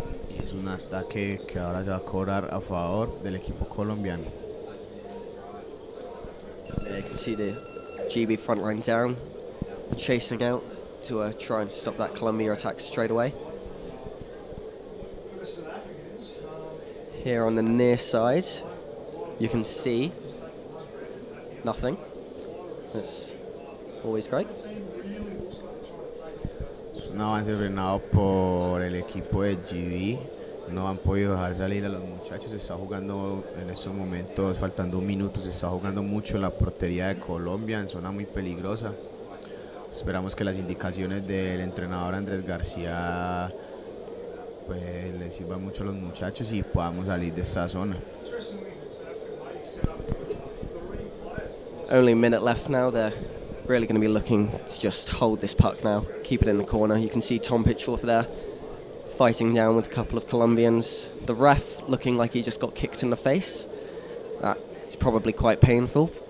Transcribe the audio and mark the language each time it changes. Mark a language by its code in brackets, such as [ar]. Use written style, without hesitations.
[es] Y es un ataque que ahora se va a cobrar a favor del equipo colombiano. [en] You can see the GB front line down, chasing out to try and stop that Colombia attack straight away. Here on the near side, you can see nothing. That's always great. [es] Es un avance frenado por el equipo de GB. No han podido dejar salir a los muchachos. Se está jugando en estos momentos, faltando 1 minuto, se está jugando mucho la portería de Colombia en zona muy peligrosa. Esperamos que las indicaciones del entrenador Andrés García pues les sirvan mucho a los muchachos y podamos salir de esta zona. [en] Only a minute left now. They're really going to be looking to just hold this puck now, keep it in the corner. You can see Tom Pitchforth there, fighting down with a couple of Colombians. The ref looking like he just got kicked in the face. That is probably quite painful.